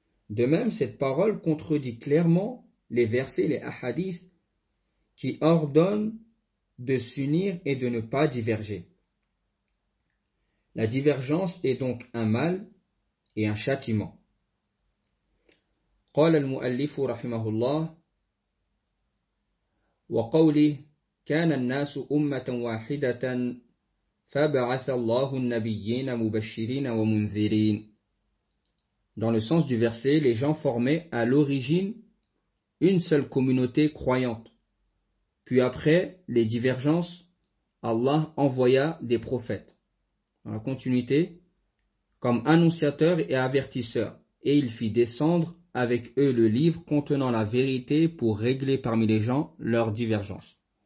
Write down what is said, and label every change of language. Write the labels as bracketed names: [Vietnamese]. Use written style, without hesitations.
[French] De même, cette parole contredit clairement les versets, les ahadiths qui ordonnent de s'unir et de ne pas diverger. La divergence est donc un mal et un châtiment. [Arabic] قال المؤلف رحمه الله وقوله كان الناس أمة واحدة فبعث الله النبيين مبشرين ومنذرين. [French] Dans le sens du verset, les gens formaient à l'origine une seule communauté croyante. Puis après les divergences, Allah envoya des prophètes. Dans la continuité, comme annonciateurs et avertisseurs, et il fit descendre avec eux le livre contenant la vérité pour régler parmi les gens leurs divergences.